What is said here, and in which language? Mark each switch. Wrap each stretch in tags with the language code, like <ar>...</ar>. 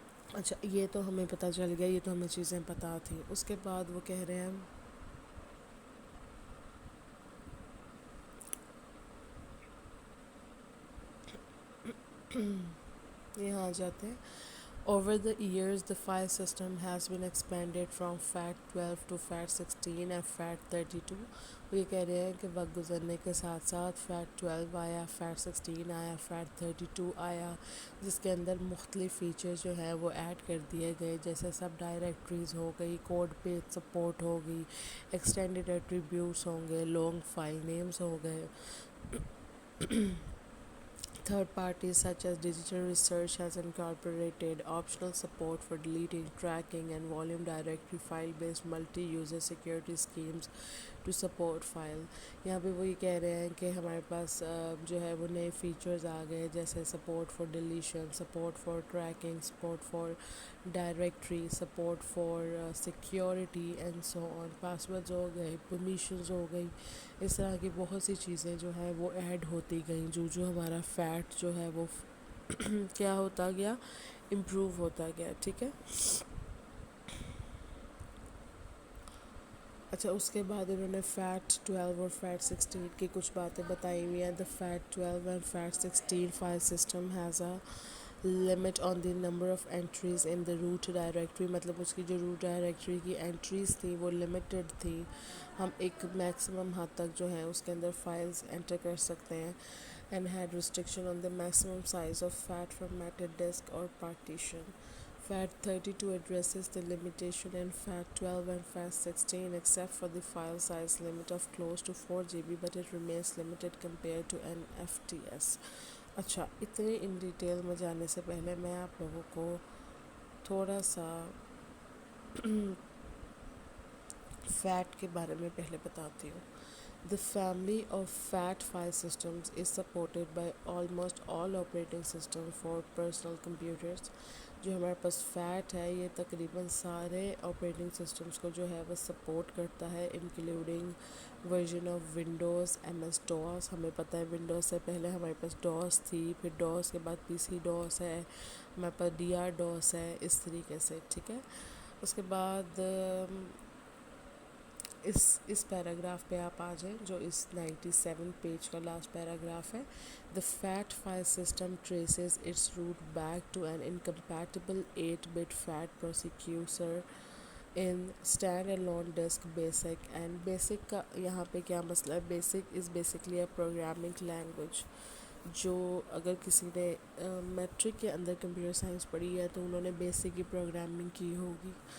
<ur>اچھا, یہ تو ہمیں پتہ چل گیا, یہ تو ہمیں چیزیں پتہ تھیں. اس کے بعد وہ کہہ رہے ہیں یہاں آ جاتے ہیں.</ur> <en>Over the years, the file system has been expanded from FAT12 to FAT16 and FAT32.</en> <ur>وہ یہ کہہ رہے ہیں کہ وقت گزرنے کے ساتھ ساتھ FAT12 آیا, FAT16 آیا, FAT32 آیا, جس کے اندر مختلف فیچرز جو ہیں وہ ایڈ کر دیے گئے, جیسے سب ڈائریکٹریز ہو گئی, کوڈ پیج سپورٹ ہوگی, ایکسٹینڈڈ ایٹریبیوٹس ہوں گے, لانگ فائل نیمز ہو گئے.</ur> <en>Third parties such as Digital Research has incorporated optional support for deleting, tracking, and volume directory file-based multi-user security schemes to support file.</en> <ur>یہاں پہ وہی کہہ رہے ہیں کہ ہمارے پاس جو ہے وہ نئے فیچرز آ گئے, جیسے support for deletion, support for tracking, support for directory, support for security and so on. Passwords ہو گئے, پرمیشنز ہو گئی, اس طرح کی بہت سی چیزیں جو ہیں وہ ایڈ ہوتی گئیں, جو ہمارا فیٹ جو ہے وہ کیا ہوتا گیا, امپروو ہوتا گیا. ٹھیک ہے. اچھا, اس کے بعد انہوں نے FAT12 اور FAT16 کی کچھ باتیں بتائی ہوئی ہیں.</ur> <en>The FAT12 and FAT16 file system has a limit on the number of entries in the root directory.</en> <ur>مطلب اس کی جو روٹ ڈائریکٹری کی انٹریز تھیں وہ لمیٹڈ تھی, ہم ایک میکسیمم حد تک جو ہے اس کے اندر فائلز انٹر کر سکتے ہیں.</ur> <en>And had restriction on the maximum size of FAT formatted disk or partition. FAT32 addresses the limitation in FAT12 and FAT16 except for the file size limit of close to 4 GB, but it remains limited compared to an FTS.</en> <ur>اچھا, اتنی in detail میں جانے سے پہلے میں آپ لوگوں کو تھوڑا سا فیٹ کے بارے میں پہلے بتاتی ہوں.</ur> <en>The family of FAT file systems is supported by almost all operating systems for personal computers.</en> <ur>جو ہمارے پاس فیٹ ہے یہ تقریباً سارے آپریٹنگ سسٹمز کو جو ہے وہ سپورٹ کرتا ہے, including version of Windows, M S dose. ہمیں پتہ ہے ونڈوز سے پہلے ہمارے پاس ڈوس تھی, پھر ڈوس کے بعد پی سی ڈوس ہے, ہمارے پاس ڈی آر ڈوس ہے, اس طریقے سے. ٹھیک ہے. اس کے بعد اس پیراگراف پہ آپ آ جائیں جو اس 97 پیج کا لاسٹ پیراگراف ہے.</ur> <en>The FAT file system traces its root back to an incompatible 8-bit FAT processor in stand-alone disk basic. And basic</en> <ur>کا یہاں پہ کیا مسئلہ ہے,</ur> <en>basic is basically a programming language.</en> <ur>جو اگر کسی نے میٹرک کے اندر کمپیوٹر سائنس پڑھی ہے تو انہوں نے بیسک کی پروگرامنگ کی ہوگی.</ur>